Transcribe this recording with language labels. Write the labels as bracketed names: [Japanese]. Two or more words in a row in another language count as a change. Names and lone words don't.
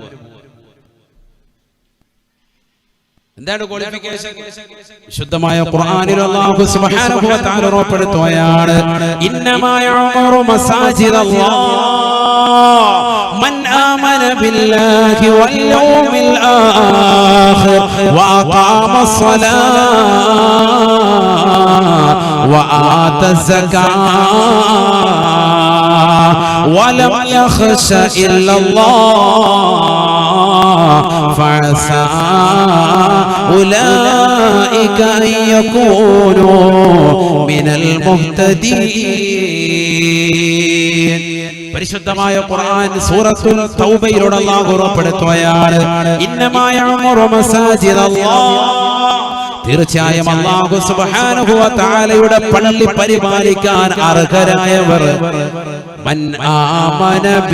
[Malayalam] എന്താണ് ക്വാളിഫിക്കേഷൻ? വിശുദ്ധമായ ഖുർആനിൽ [Arabic] الله سبحانه وتعالى [Malayalam] ഉറപ്പെടുത്തുകയാണ്, [Arabic] إنما يعمر مساجد الله من آمن بالله واليوم الآخر وأقام الصلاة وآتى الزكاة ولم يخش إلا الله فعسى أولئك أن يكونوا من المهتدين. [Malayalam] പരിശുദ്ധമായ ഖുർആൻ സൂറത്തുൽ തൗബയിലൂടെ അല്ലാഹു ഉറപ്പെടുത്തുകയാണ്, [Arabic] إنما يعمر مساجد الله, [Malayalam] തീർച്ചയായും [Arabic] الله سبحانه وتعالى [Malayalam] പള്ളി പരിപാലിക്കാൻ അർഹരായവർ [Arabic] من آمن